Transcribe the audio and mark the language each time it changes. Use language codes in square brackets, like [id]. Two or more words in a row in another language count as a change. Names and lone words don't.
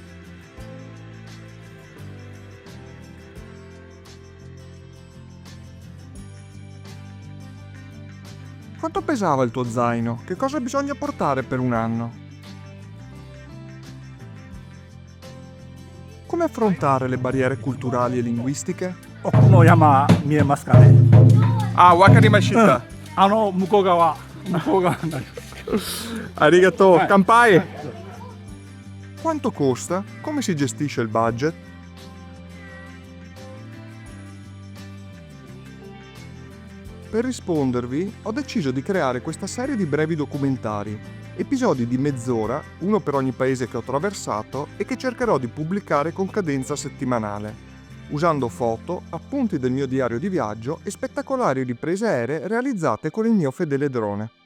[it] Quanto pesava il tuo zaino? Che cosa bisogna portare per un anno? Come affrontare le barriere culturali e linguistiche? [ja] この山見えますかね。あ、わかりました. 向こう側になります。 Arigato, [it] Vai. kampai. Quanto costa? Come si gestisce il budget? Per rispondervi, ho deciso di creare questa serie di brevi documentari, episodi di mezz'ora, uno per ogni paese che ho attraversato e che cercherò di pubblicare con cadenza settimanale, usando foto, appunti del mio diario di viaggio e spettacolari riprese aeree realizzate con il mio fedele drone.